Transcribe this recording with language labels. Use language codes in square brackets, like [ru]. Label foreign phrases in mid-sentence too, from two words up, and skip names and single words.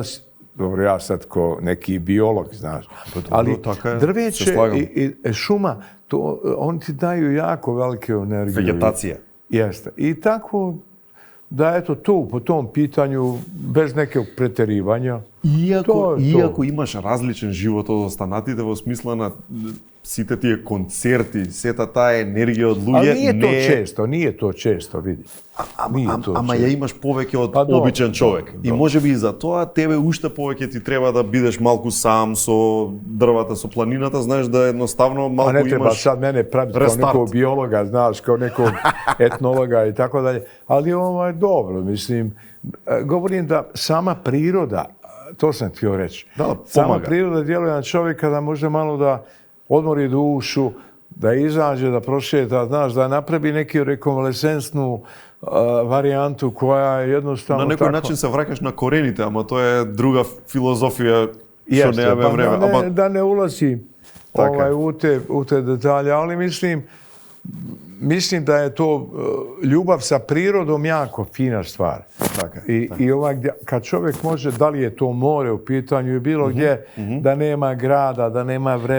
[sr] Dobro, ja sad ko neki biolog, znaš. Ali drveće i šuma, oni ti daju jako velike energije. Vegetacija. Jeste. I tako da eto tu, po tom pitanju, bez nekog preterivanja. [mk] Иако имаш различен живот од останатите во смисла на сите тие концерти, сета таа енергија од луѓе, [sr] nije to često, vidi. [mk] Ама ја имаш повеќе од обичен човек. И можеби и за тоа тебе уште повеќе ти треба да бидеш малку сам со дрвата, со планината, знаеш да едноставно малку имаш. [sr] А не треба sad mene praviti kao nekog biologa, znaš, kao nekog etnologa i tako dalje. Ali ovo je dobro, mislim. Govorim da sama priroda, to sam htio reći, sama priroda djeluje na čovjeka da može malo da odmori dušu, da izađe, da prošeta, znaš, da napravi neki rekonvalescentnu varijantu koja je jednostavno [mk] na некој начин се враќаш на корените, ама тоа е друга филозофија што немаме време. [sr] Da ne ulazim u te detalje, ali mislim mislim da je to ljubav sa prirodom jako fina stvar. I kad čovjek može, da li je to more u pitanju i bilo gdje, da nema grada, da nema vreve.